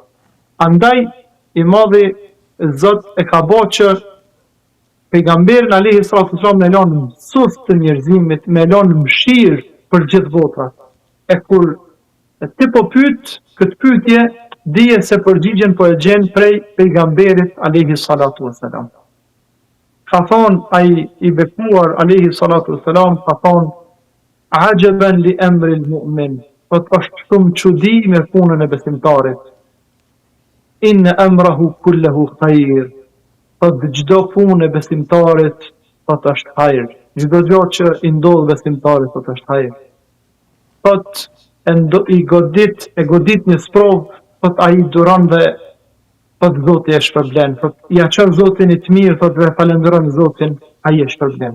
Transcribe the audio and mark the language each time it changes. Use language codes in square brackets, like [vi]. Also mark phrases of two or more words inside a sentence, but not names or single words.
[sq] Andaj i Madhi Zot e ka bërë që pejgamberin [ar] عليه الصلاة والسلام [sq] me lënë mësues të njerëzimit, me lënë mëshirë për gjithë botën. E kur ti po pyet këtë pyetje, dije se përgjigjen po e gjen prej pejgamberit [ar] عليه الصلاة والسلام. [sq] Ka thonë ai i bekuar [ar] عليه الصلاة والسلام, [sq] ka thonë [ar] عجبا لأمر المؤمن, [sq] po është shumë çudi me punën e besimtarit. [ar] إن أمره كله خير, [sq] po çdo punë e besimtarit po është hajër. Çdo gjë që i ndodh besimtarit po është hajër. I godit një sprov, thot ai duron dhe thot Zoti e shpërblen, thot ja çon Zotin i të mirë, thot dhe falenderon Zotin, ai e shpërblen.